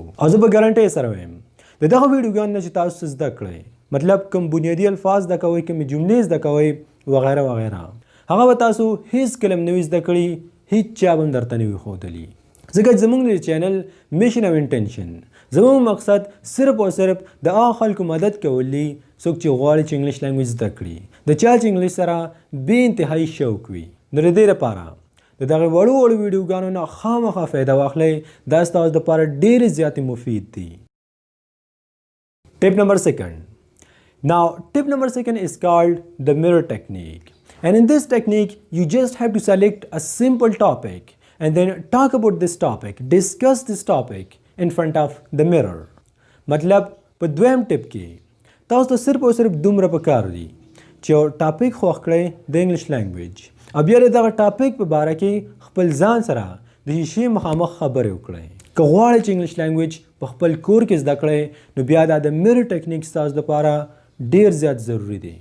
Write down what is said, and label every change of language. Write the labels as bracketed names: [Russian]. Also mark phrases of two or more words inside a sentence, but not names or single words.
[Pashto] او زه به ګارنټۍ سره وایم د دغه ویډیوګانو نه چې تاسو څه زده کړئ مطلب کوم بنیادي الفاظ زده کوئ کومې جملې زده کوئ وغیره وغیره هغه به تاسو هیڅ کله هم نوي زده کړي هیڅ چا به هم درته نه وي ښودلي ځکه زموږ د چینل میشن او انټینشن زموږ مقصد صرف او صرف د هغه خلکو مدد کول دي څوک چې غواړي چې [English] English language [Pashto] زده کړي د چا چې انګلیش سره بې انتهایی شوق وي. نو د دې لپاره د دغه وړو ویډیوګانو نه خامخا فایده واخلئ دا ستاسو دپاره ډېرې زیاتې مفید دي. [English] tip number 2 Now tip number 2 is called the mirror technique and in this technique you just have to select a simple topic and then talk about this topic, discuss this topic in front of the mirror. [Pashto] مطلب په دویم ټیپ کې تاسو ته صرف او صرف دومره پکار دي چې یو ټاپک خوښ کړئ د [English] English language [Pashto] او بیا د دغه ټاپک په باره کې خپل ځان سره د ښیښې مخامخ خبرې وکړئ. که غواړئ چې [English] English language [Pashto] په خپل کور کې زده کړئ نو بیا دا د [English] mirror technique [Pashto] ستاسو دپاره ډېر زیات ضروري دی.